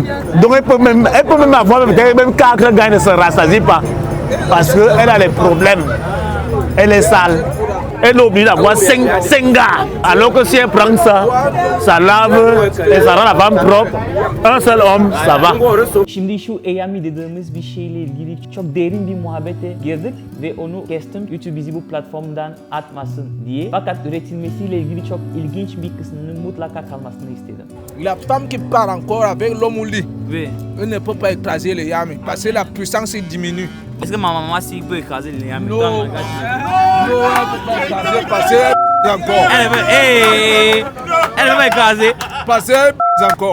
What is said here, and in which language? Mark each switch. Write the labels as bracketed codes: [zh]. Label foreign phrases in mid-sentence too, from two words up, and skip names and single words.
[fr] Donc elle peut même avoir même 4 gars, elle ne se rassasie pas. Parce qu'elle a des problèmes. Elle est sale. Elle est obligée d'avoir 5 gars. Alors que si elle prend ça, ça lave et ça rend la femme propre. Un seul homme, ça va. [tr] Şimdi şu Eyami dediğimiz bir şeyle ilgili çok derin bir muhabbete girdik ve onu kestim. YouTube bizi bu platformdan atmasın diye. Fakat üretilmesiyle ilgili çok ilginç bir kısmının mutlaka kalmasını istedim. [fr] la femme qui part encore avec l'homme au lit, Oui. elle ne peut pas écraser les yams parce que la puissance diminue. Est-ce que ma maman aussi peut écraser les yamé? Non, non, elle ne peut pas écraser parce qu'elle encore. Elle veut pas écraser. Parce qu'elle encore.